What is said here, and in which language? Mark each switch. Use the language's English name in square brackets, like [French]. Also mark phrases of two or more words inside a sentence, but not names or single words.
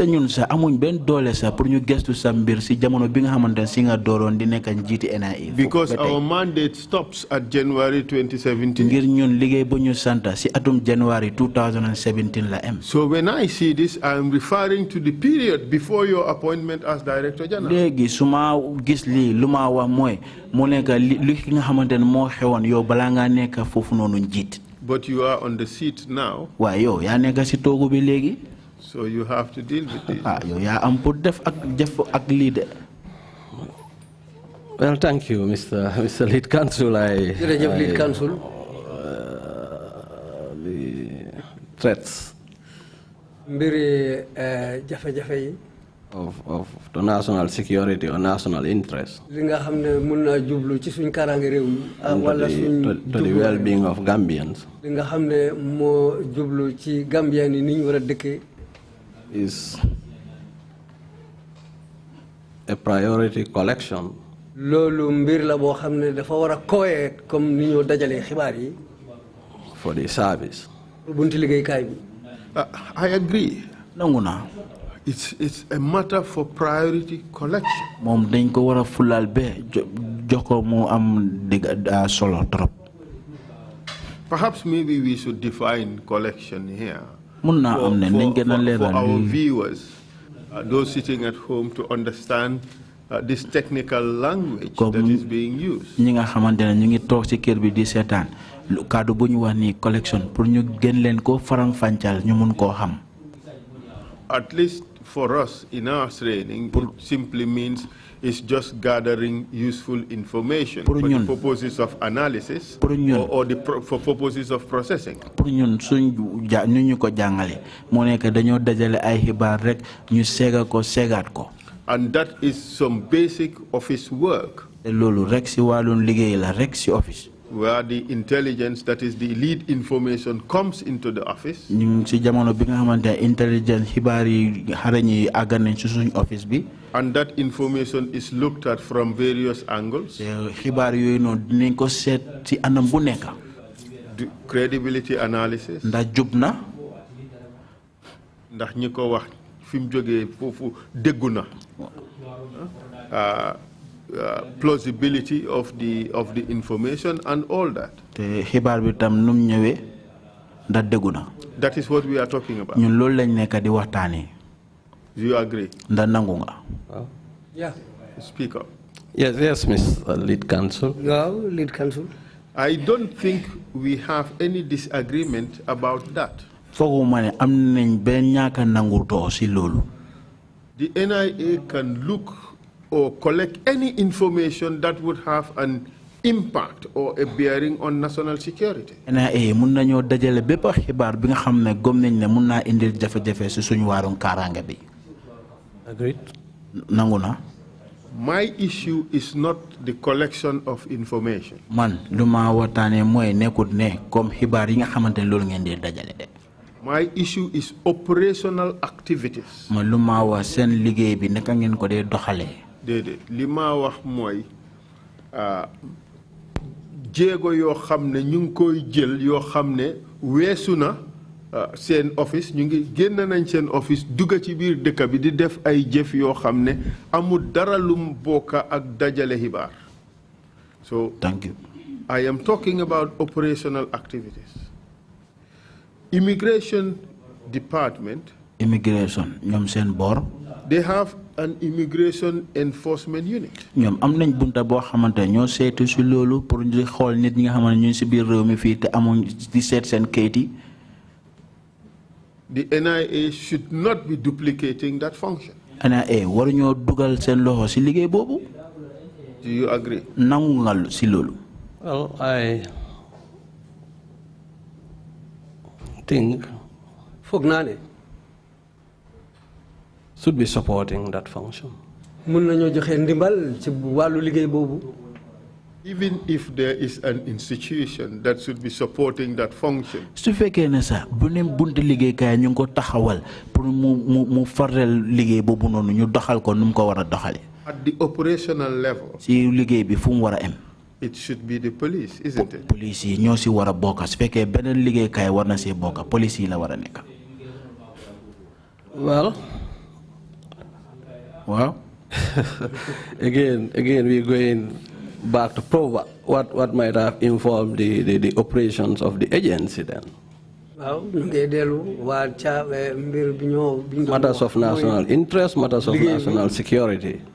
[English] Because our mandate stops at January 2017. So when I see this, I'm referring to the period before your appointment as Director General. [Wolof] Suma gis li luma wa moy mo nek li nga xamantene mo xewon yow bala nga nek fofu nonu njit. [English] But you are on the seat now. [Wolof] Wa yow ya nek ci togu bi legi. [English] So you have to deal with this. [Wolof] Yow ya am pour def ak leader. [English] Well, thank you, Mr. Lead Counsel. Lead Counsel. threats [Wolof] mbiri jafe-jafe yi [English] of the national security or national interest [Wolof] li nga xam ne mun naa jublu ci suñ kaaraange réew mi wala suñ [English] to the well-being of Gambians [Wolof] li nga xam ne moo jublu ci Gambien yi ni ñu war a dëkkee [English] is a priority collection [Wolof] loolu mbir la boo xam ne dafa war a kooyee comme ni ñoo dajalee xibaar yi [English] for the service. [Wolof] bunti liggéeykaay bi [English] I agree. [Wolof] nangu naa [English] It's a matter for priority collection. [Wolof] moom dañ ko war a fulal be jox ko mu am solo trop. [English] Perhaps maybe we should define collection here [Wolof] mun naa am ne nañ gën a [English] for [Wolof] leeral [English] our viewers, those sitting at home, to understand this technical language that is being used. [Wolof] ñi nga xamante ne ñu ngi toog ci kër bi di seetaan lu kaddu bu ñu wax ni collection pour ñu gën leen ko farang fàncal ñu mun koo xam. [English] At least for us in our training, it simply means it's just gathering useful information for the purposes of analysis or for purposes of processing. [Wolof] Pour ñun suñ ñu ko jàngale moo nekk dañoo dajale ay xibaar rek ñu seega ko seegaat ko. [English] And that is some basic office work. [Wolof] te loolu rek si wàllum liggéey la rek si office. [English] Where the intelligence, that is the lead information, comes into the office. [Wolof] ñu si jamono bi nga xamante intelligence xibaar yi xarañ yi àgg nañ si suñ office bi. [English] And that information is looked at from various angles. [Wolof] xibaar yooyu noonu dinañ ko seet si anam bu nekk. [English] Credibility analysis. [Wolof] ndax jub na. ndax ñi ko wax fi mu jógee foofu déggu na. [English] Plausibility of the information and all that. [Wolof] te xibaar bi tam num ñëwee ndax déggu na. [English] That is what we are talking about. [Wolof] ñun loolu lañ nekk di waxtaanee. [English] Do you agree? [Wolof] ndax nangu nga. [English] Yeah. Speak up. Yes, Ms. Lead Counsel. Wow, Lead Counsel. I don't think we have any disagreement about that. [Wolof] fooguma ne am nañ benn ñaaka nangutoo si loolu. [English] The NIA can look or collect any information that would have an impact or a bearing on national security. [Wolof] NIA mun nañoo dajale bépp xibaar bi nga xam ne gëm nañ ne mun naa indil jafe-jafe si suñu waarum kaaraange bi. [English] Agreed. [Wolof] nangu na. [English] My issue is not the collection of information. [Wolof] man lu ma waxtaanee mooy nekkut ne comme xibaar yi nga xamante ne loolu ngeen di dajale de. [English] My issue is operational activities. [Wolof] man lu ma wax seen liggéey bi naka ngeen ko dee doxalee. déedéet li ma wax mooy jéego yoo xam ne ñu ngi koy jël yoo xam ne weesu na seen office ñu ngi génn nañ seen office dugg ci biir dëkk bi di def ay jëf yoo xam ne amul dara lum bokka ak dajale xibaar. [English] So thank you. I am talking about operational activities. Immigration Department. [Wolof] Immigration ñoom seen boor. [English] They have an immigration enforcement unit. [Wolof] ñoom am nañ bunta boo xamante ñoo seetu si loolu pour ñu xool nit ñi nga xamante ñu si biir réew mi fii te amuñ di seet seen kayit yi. [English] The NIA should not be duplicating that function. [Wolof] NIA waruñoo dugal seen loxo si liggéey boobu. [English] Do you agree? [Wolof] nangu nga si loolu. [English] Well, I think [Wolof] foog naa ne. [English] should be supporting that function. [Wolof] mun nañoo joxe ndimbal ci wàllu liggéey boobu. [English] Even if there is an institution that should be supporting that function. [Wolof] su fekkee ne sax bu ne bunti liggéeykaay ñu ngi ko taxawal pour mu faral liggéey boobu noonu ñu doxal ko nu mu ko war a doxalee. [English] At the operational level. [Wolof] si liggéey bi fu mu war a am. [English] It should be the police, isn't it? [Wolof] Police yi ñoo si war a bokk su fekkee beneen liggéeykaay war na see bokk police yi la war a nekk. [English] Well. Wow. again, we're going back to probe what might have informed the operations of the agency then. Matters of national interest, matters of national security.